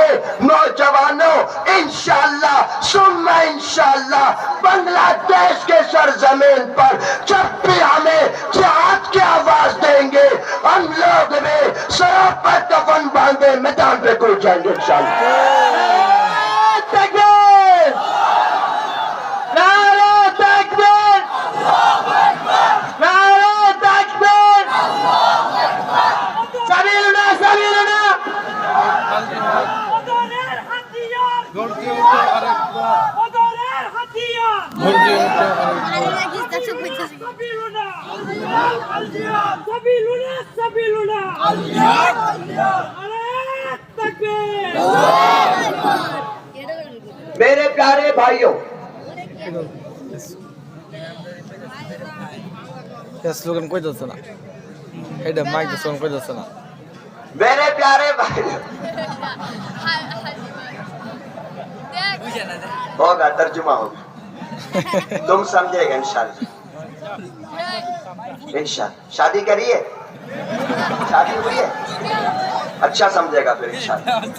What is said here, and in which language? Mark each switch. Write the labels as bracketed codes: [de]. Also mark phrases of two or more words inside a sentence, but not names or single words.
[ur] نوجوانوں انشاءاللہ ثم انشاءاللہ بنگلہ دیش کے سرزمین پر جب بھی ہمیں جہاد کی آواز دیں گے ہم لوگ بھی سروں پر کفن باندھے میدان پہ کود جائیں گے انشاءاللہ۔ تکبیر! نعرہ تکبیر! نعرہ تکبیر! [ar] سبیلنا سبیلنا! [bn] ওদের হাতিয়ার ওদের হাতিয়ার [ar] سبيلنا سبيلنا سبيلنا [bn] আল্লাহ তাকবীর। [ur] میرے پیارے بھائیوں [bn] স্লোগান কই যাচ্ছে না, এটা মাইক দিয়ে স্লোগান কই যাচ্ছে না। [ur] میرے پیارے بھائیوں ہوگا ترجمہ ہوگا تم سمجھے گا انشاءاللہ انشاءاللہ۔ شادی کریے شادی ہوئی ہے اچھا سمجھے گا پھر انشاءاللہ۔